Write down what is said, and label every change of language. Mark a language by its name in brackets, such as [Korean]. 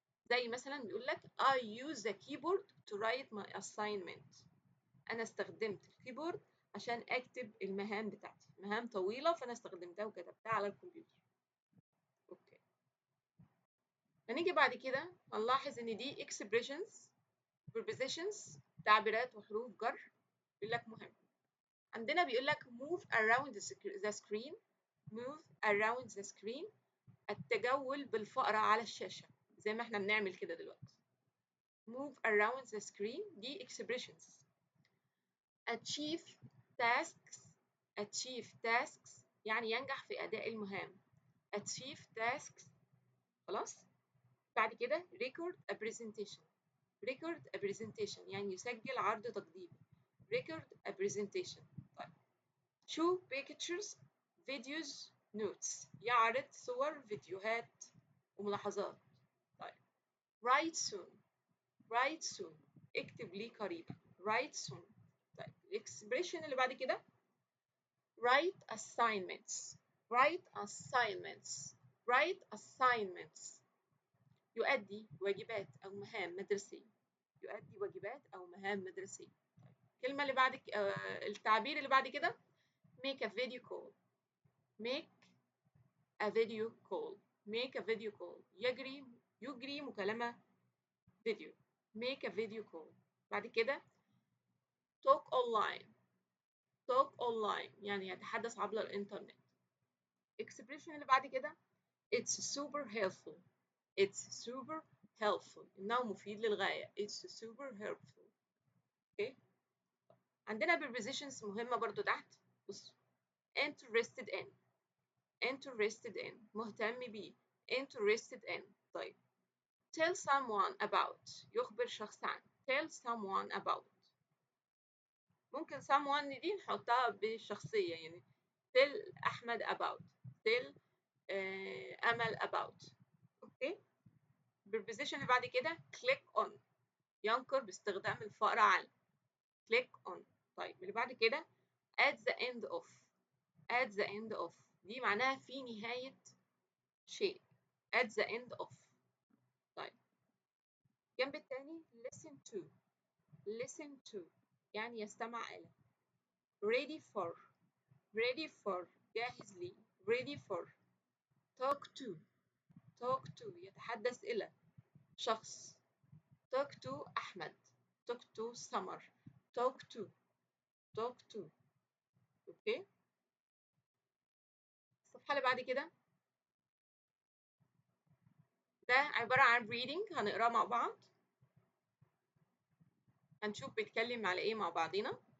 [Arabic] زي مثلا بيقول لك [English] I use the keyboard to write my assignment. [Arabic] أنا استخدمت الكيبورد عشان أكتب المهام بتاعتي، مهام طويلة فأنا استخدمتها وكتبتها على الكمبيوتر. أوكي. هنيجي بعد كده هنلاحظ إن دي expressions prepositions تعبيرات وحروف جر. بيقول لك مهم. عندنا بيقول لك [English] move around the screen. move around the screen [Arabic] التجول بالفأرة على الشاشة زي ما احنا بنعمل كده دلوقتي. [English] move around the screen دي expressions. achieve tasks. achieve tasks [Arabic] يعني ينجح في أداء المهام. [English] achieve tasks. خلاص. بعد كده record a presentation. record a presentation [Arabic] يعني يسجل عرض تقديمي. [English] record a presentation. [Arabic] طيب [English] show pictures videos notes [Arabic] يعرض صور فيديوهات وملاحظات. [English] طيب write soon. write soon [Arabic] اكتب لي قريبا. [English] write soon. [Arabic] طيب الاكسبريشن اللي بعد كده write assignments. [English] write assignments. write assignments [Arabic] يؤدي واجبات أو مهام مدرسية. يؤدي واجبات أو مهام مدرسية. طيب الكلمة اللي بعد التعبير اللي بعد كده [English] make a video call. make a video call. make a video call [Arabic] يجري مكالمة فيديو. [English] make a video call. [Arabic] بعد كده [English] talk online. talk online [Arabic] يعني يتحدث عبر الإنترنت. [English] expression اللي بعد كده it's super helpful. it's super helpful [Arabic] إنه مفيد للغاية. [English] it's super helpful. okay. [Arabic] عندنا prepositions مهمة برضو تحت. [English] بص interested in. interested in [Arabic] مهتم بيه. [English] interested in. [Arabic] طيب [English] tell someone about [Arabic] يخبر شخص عن. [English] tell someone about [Arabic] ممكن someone دي نحطها بالشخصية يعني [English] tell Ahmed about tell Amal about. Okay. [Arabic] بالبوزيشن اللي بعد كده [English] click on [Arabic] ينقر باستخدام الفأرة على click on. [English] طيب اللي بعد كده at the end of at the end of [Arabic] دي معناها في نهاية شيء [English] at the end of. طيب الجنب التاني listen to listen to [Arabic] يعني يستمع إلى [English] ready for ready for [Arabic] جاهز لي [English] ready for talk to talk to [Arabic] يتحدث إلى شخص [English] talk to Ahmed talk to Samar talk to talk to. Okay. [Arabic] الصفحة اللي بعد كده ده عبارة عن reading هنقراه مع بعض هنشوف بيتكلم على إيه مع بعضينا.